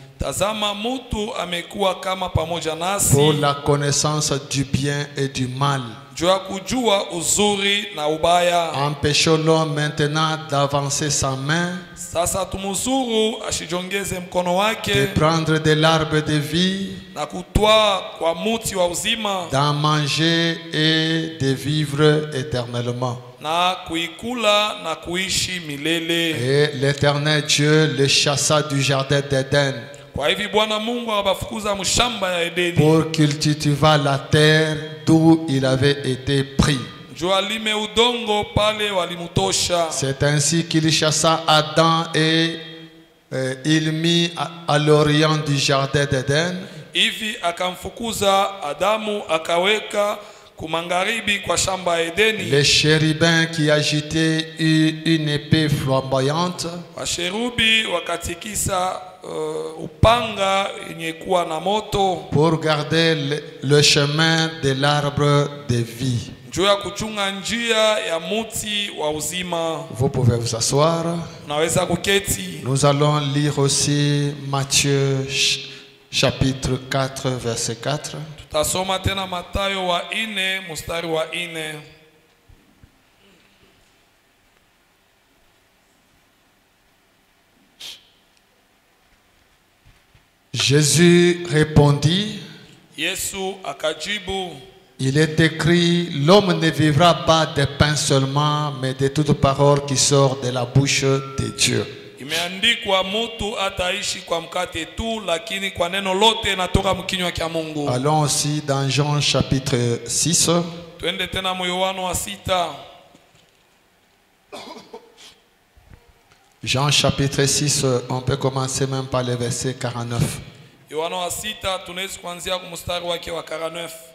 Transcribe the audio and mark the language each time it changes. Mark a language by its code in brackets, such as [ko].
[sw] Tazama mutu amekuwa kama pamoja nasi. [fr] Pour la connaissance du bien et du mal. [sw] juu ya kujua uzuri na ubaya. [fr] Empêchons l'homme maintenant d'avancer sa main, [sw] Sasa tumuzuru ashijongeze mkono [fr] de [sw] wake [fr] prendre de l'arbre de vie, [sw] na kutwaa kwa muti wa uzima [fr] d'en manger et de vivre éternellement. [sw] na kuikula na kuishi milele. [fr] Et l'Éternel Dieu le chassa du jardin d'Éden [sw] Kwa hivi Bwana Mungu akabafukuza mshamba ya Edeni [fr] pour cultiver la terre d'où il avait été pris. [sw] juu alime udongo pale walimutosha. [fr] C'est ainsi qu'il chassa Adam et il mit à l'orient du jardin d'Éden [sw] Hivi akamfukuza Adamu akaweka kumangaribi kwa shamba ya Edeni. [fr] les chérubins qui agitaient une épée flamboyante [sw] Washerubi wakatikisa upanga yenye kuwa na moto [fr] pour garder le chemin de l'arbre de vie. [sw] juu ya kuchunga njia ya muti wa uzima. [fr] Vous pouvez vous asseoir. [sw] Unaweza kuketi. [fr] Nous allons lire aussi Matthieu chapitre 4 verset 4. [sw] Tutasoma tena Mathayo wa 4 mstari wa 4. [fr] Jésus répondit, [sw] Yesu akajibu, [fr] il est écrit, l'homme ne vivra pas de pain seulement, mais de toute parole qui sort de la bouche de Dieu. [sw] imeandikwa mutu ataishi kwa mkate tu, lakini kwa neno lote natoka mkinywa kya Mungu. [fr] Allons aussi dans Jean chapitre 6. [sw] Twende tena Yohana wa 6. [fr] Jean chapitre 6, on peut commencer même par le verset 49. [sw] Yohana wa 6 tunaweza kuanzia kwa mstari wake wa 49.